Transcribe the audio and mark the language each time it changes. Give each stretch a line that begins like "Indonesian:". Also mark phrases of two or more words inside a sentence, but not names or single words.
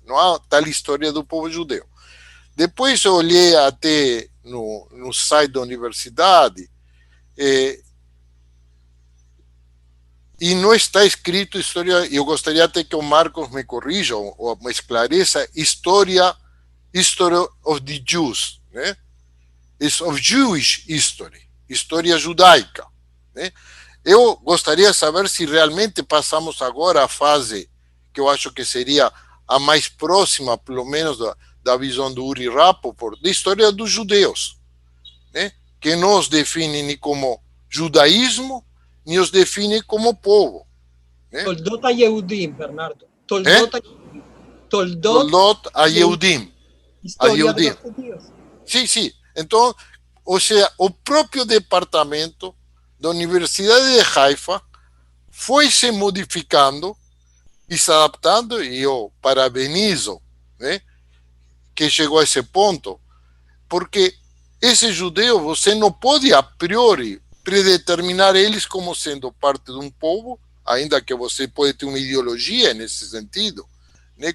Portuguese: Não há tal história do povo judeu. Depois eu olhei até no site da universidade, e não está escrito história, eu gostaria até que o Marcos me corrija ou me esclareça,
English: History of the Jews, né? It's of Jewish History,
Portuguese: história judaica. Né? Eu gostaria de saber se realmente passamos agora a fase que eu acho que seria a mais próxima, pelo menos, da visão do Uri Rapoport, da história dos judeus, né? Que não os define nem como judaísmo, nem os define como povo. Né?
Hebrew: תולדות היהודים, Bernardo. תולדות היהודים.
Spanish: História de los judíos.
Portuguese: Sim, sim. Então, ou seja, o próprio departamento da Universidade de Haifa foi se modificando e se adaptando, e eu parabenizo, né, que chegou a esse ponto, porque esse judeu, você não pode a priori predeterminar eles como sendo parte de um povo, ainda que você pode ter uma ideologia nesse sentido, né?